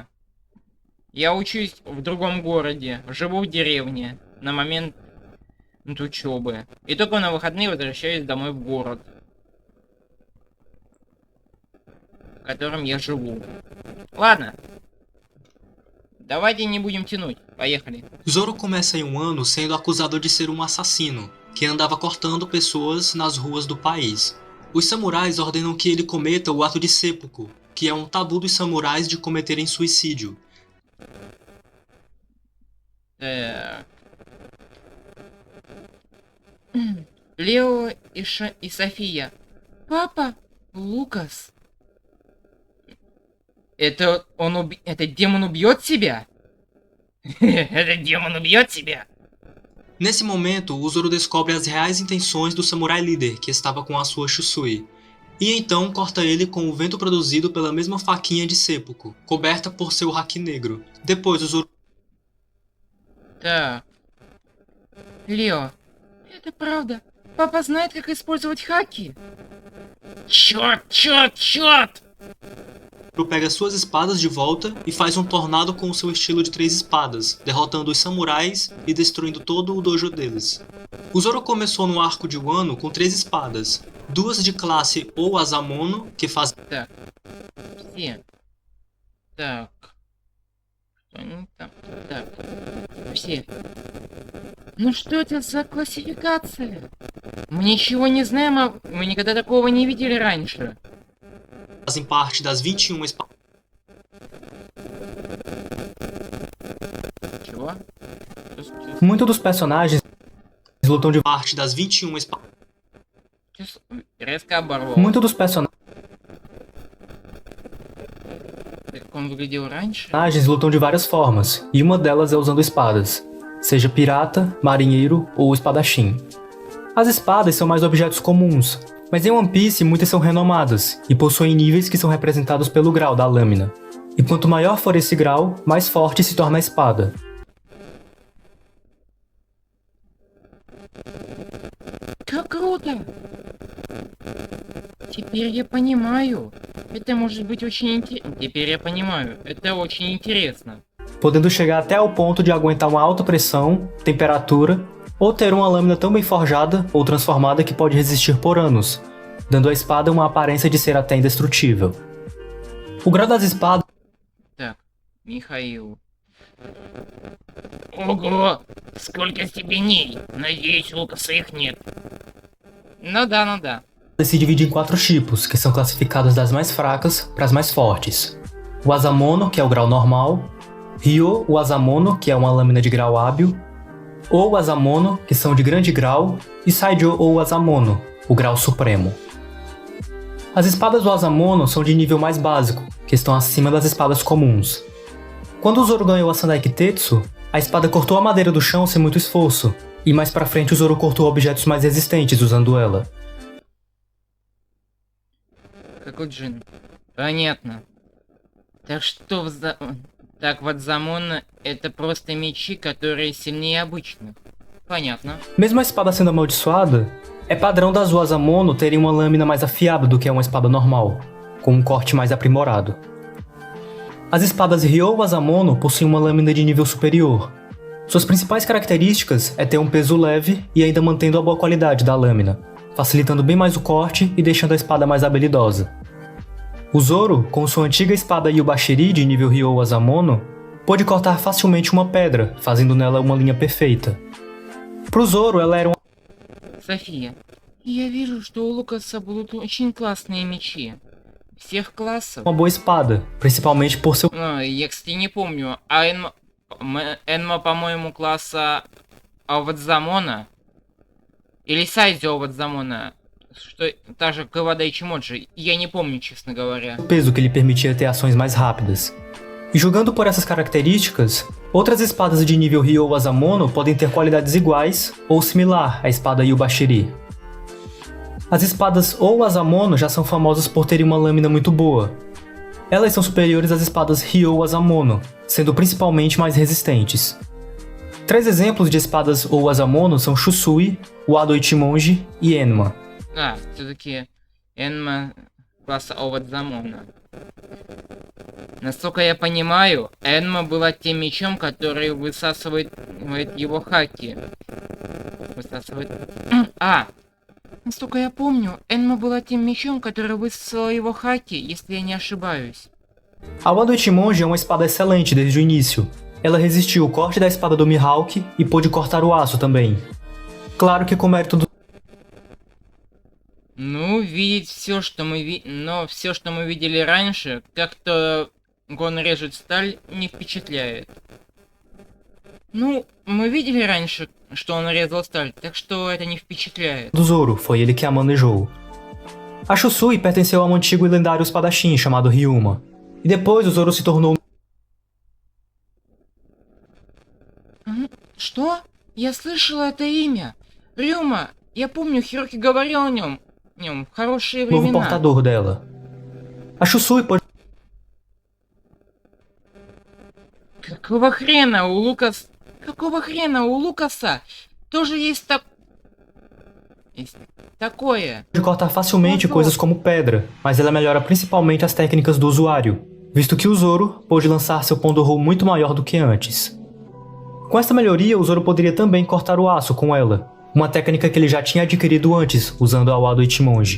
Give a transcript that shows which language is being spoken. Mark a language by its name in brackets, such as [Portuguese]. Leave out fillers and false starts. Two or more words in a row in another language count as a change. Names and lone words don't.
[Russian] Я учусь в другом городе, живу в деревне на момент учебы. И только на выходные возвращаюсь домой в город, в котором я живу. Ладно. Давайте не будем tянуть. Поехали. [Portuguese] Zoro começa em um ano sendo acusado de ser um assassino, que andava cortando pessoas nas ruas do país. Os samurais ordenam que ele cometa o ato de seppuku, que é um tabu dos samurais de cometerem suicídio. [Russian] Лео и София. Папа, Лукас. Это этот демон убьет себя? Этот демон убьет себя? [Portuguese] Nesse momento, o Zoro descobre as reais intenções do samurai líder, que estava com a sua Shusui. E então corta ele com o vento produzido pela mesma faquinha de seppuku, coberta por seu haki negro. Depois o Zoro... [Russian] Так. Лео, это правда. Папа знает, как использовать хаки. Черт! [Portuguese] pega suas espadas de volta e faz um tornado com o seu estilo de 3 espadas, derrotando os samurais e destruindo todo o dojo deles. O Zoro começou no arco de Wano com 3 espadas, 2 de classe ou Asamono, que faz... [Russian] Так. Все. Так. Что они там? Так. Все. Ну что это за классификация? Мы ничего не знаем, мы никогда такого не видели раньше. [Portuguese] fazem parte das 21 espadas. Muitos dos personagens lutam de parte das 21 espadas. [Russian] Резко оборвал. [Portuguese] Muitos dos personagens [Russian] Как он выглядел раньше? [Portuguese] lutam de várias formas, e uma delas é usando espadas, seja pirata, marinheiro ou espadachim. As espadas são mais objetos comuns, mas em One Piece muitas são renomadas e possuem níveis que são representados pelo grau da lâmina. E quanto maior for esse grau, mais forte se torna a espada. [Russian] Как круто! Теперь я понимаю. Это может быть очень интересно. Теперь я понимаю. Это очень интересно. [Portuguese] Podendo chegar até ao ponto de aguentar uma alta pressão, temperatura, ou ter uma lâmina tão bem forjada ou transformada que pode resistir por anos, dando à espada uma aparência de ser até indestrutível. O grau das espadas... [Russian] Так, Михаил. Ого! Сколько степеней! Надеюсь, у Лукаса их нет. Ну да. [Portuguese] se divide em 4 tipos, que são classificados das mais fracas para as mais fortes. O Asamono, que é o grau normal, Ryo, o Asamono, que é uma lâmina de grau hábil, ou Asamono, que são de grande grau, e Saijo ou Asamono, o grau supremo. As espadas do Asamono são de nível mais básico, que estão acima das espadas comuns. Quando o Zoro ganhou a Sandai Kitetsu, a espada cortou a madeira do chão sem muito esforço, e mais pra frente o Zoro cortou objetos mais resistentes usando ela. [Russian] Какой джин? Понятно. Так вот, Замон это просто мечи, которые сильнее обычных. Понятно. [Portuguese] Mesmo a espada sendo amaldiçoada, É padrão das Uasamono terem uma lâmina mais afiada do que uma espada normal, com um corte mais aprimorado. As espadas Ryo Uasamono possuem uma lâmina de nível superior. Suas principais características é ter um peso leve e ainda mantendo a boa qualidade da lâmina, facilitando bem mais o corte e deixando a espada mais habilidosa. O Zoro, com sua antiga espada Yubashiri de nível Ryo Uasamono, pôde cortar facilmente uma pedra, fazendo nela uma linha perfeita. Pro Zoro, ela era [Russian] София, я вижу, что у Лукаса будут очень классные мечи. Всех классов. [Portuguese] uma boa espada, principalmente por seu [Russian] Я, кстати, не помню. А Энма, по-моему, класса Овадзамона? Или Сайзю Овадзамона? Что, та же Кавада Ичимоджи. Я не помню, честно говоря. [Portuguese] peso que lhe permitia ter ações mais rápidas. E julgando por essas características, outras espadas de nível Ryo Uasamono podem ter qualidades iguais ou similar à espada Yubashiri. As espadas Uasamono já são famosas por terem uma lâmina muito boa. Elas são superiores às espadas Ryo Uasamono, sendo principalmente mais resistentes. 3 exemplos de espadas Uasamono são Shusui, Wado Ichimonji e Enma. [Russian] Все-таки Энма класса Овадзамона. Насколько я понимаю, Энма была тем мечом, который высасывает его хаки. Высасывает... Насколько я помню, Энма была тем мечом, который высосал его хаки, если я не ошибаюсь. [Portuguese] A Wado Ichimonji é uma espada excelente desde o início. Ela resistiu o corte da espada do Mihawk e pôde cortar o aço também. Claro que com mérito do [Russian] Ну, видеть все, что мы но все, что мы видели раньше, как-то Гон режет сталь, не впечатляет. Ну, мы видели раньше, что он резал сталь, так что это не впечатляет. [Portuguese] Zoro, foi ele que a manejou. A Shusui pertenceu a um antigo e lendário espadachim chamado Ryuma. E depois o Zoro se tornou [Russian] Что? Я слышала это имя. Рюма. Я помню, Хироки говорил о нем в хорошие [Portuguese] o novo [Russian] времена. [Portuguese] portador dela. A Shusui pode [Russian] Какого хрена у Лукаса тоже есть такое? [Portuguese] cortar facilmente coisas como pedra, mas ela melhora principalmente as técnicas do usuário, visto que o Zoro pôde lançar seu Pondohou muito maior do que antes. Com esta melhoria, o Zoro poderia também cortar o aço com ela, uma técnica que ele já tinha adquirido antes, usando a Wado Ichimonji.